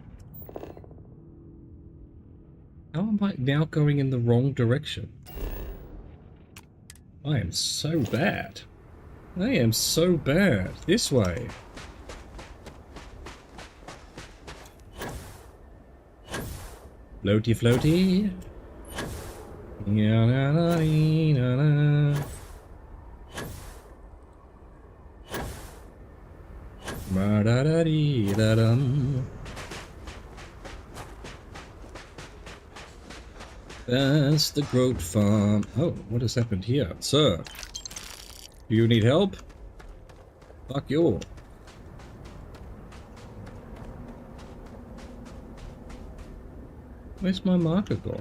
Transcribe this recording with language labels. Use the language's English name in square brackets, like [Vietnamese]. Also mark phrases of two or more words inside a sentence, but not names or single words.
[English] How am I now going in the wrong direction? I am so bad. I am so bad. This way. Floaty floaty. Yeah, na, na, dee, na, na. Ba, da, da, dee, da, dum. That's the goat farm. Oh, what has happened here? Sir, do you need help? Fuck you. Where's my marker gone?